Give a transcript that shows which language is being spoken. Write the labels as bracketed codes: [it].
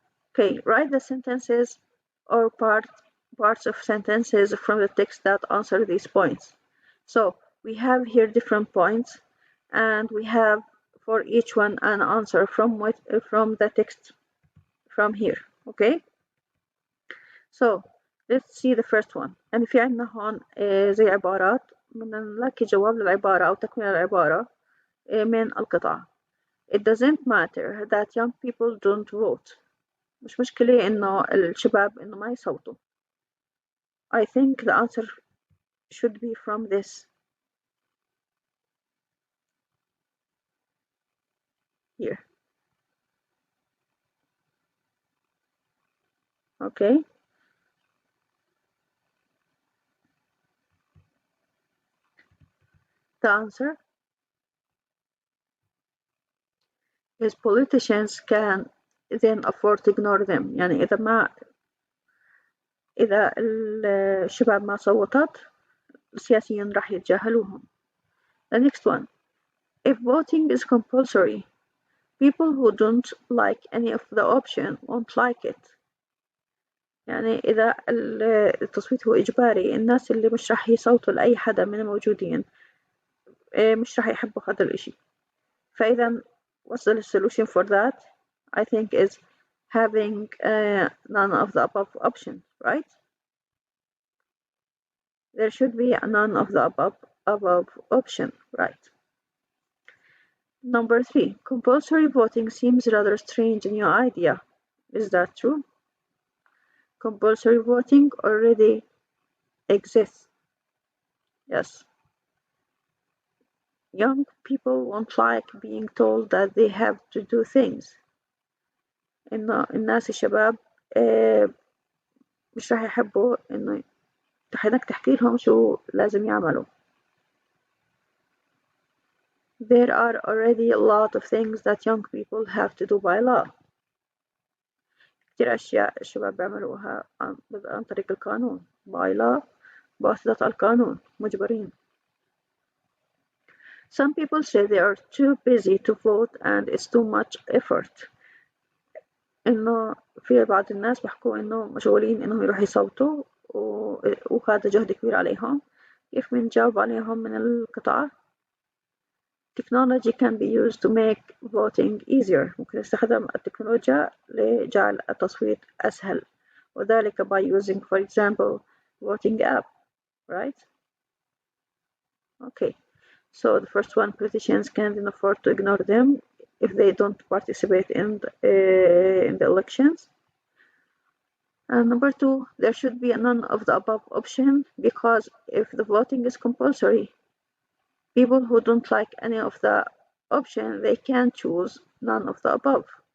[en] Okay, write the sentences or parts of sentences from the text that answer these points. So we have here different points, and we have for each one an answer from the text from here. Okay, so let's see the first one. [ar] يعني في عندنا هون زي عبارات بدنا نلاقي جواب للعبارة أو تكملة العبارة من القطعة. [en] It doesn't matter that young people don't vote. [ar] مش مشكلة إنه الشباب إنه ما يصوتوا. [en] I think the answer should be from this here. Okay. The answer is politicians can then afford to ignore them. [ar] يعني إذا الشباب ما صوتت السياسيين راح يتجاهلوهم. [en] The next one. If voting is compulsory, people who don't like any of the option won't like it. [ar] يعني إذا التصويت هو إجباري، الناس اللي مش راح يصوتوا لأي حدا من الموجودين مش راح يحبوا هذا الإشي. فإذا [en] what's the solution for that? I think is having none of the above option, right? There should be none of the above option, right? Number 3, compulsory voting seems rather strange new idea. Is that true? Compulsory voting already exists. Yes. Young people won't like being told that they have to do things. [ar] إنه الناس الشباب مش راح يحبوا إنه إنك تحكي لهم شو لازم يعملوا. [en] There are already a lot of things that young people have to do by law. [ar] كتير أشياء الشباب بيعملوها عن طريق القانون. [en] by law [ar] بواسطة القانون مجبرين. [en] Some people say they are too busy to vote and it's too much effort. [ar] إنه في بعض الناس بيحكوا إنه مشغولين إنهم يروحوا يصوتوا وهذا جهد كبير عليهم. كيف بنجاوب عليهم من القطعة؟ [en] Technology can be used to make voting easier. [ar] ممكن نستخدم التكنولوجيا لجعل التصويت أسهل. وذلك [en] by using, for example, voting app, right? Okay, so the first one, politicians can't afford to ignore them if they don't participate in the elections. And number two, there should be a none of the above option because if the voting is compulsory, people who don't like any of the option, they can choose none of the above.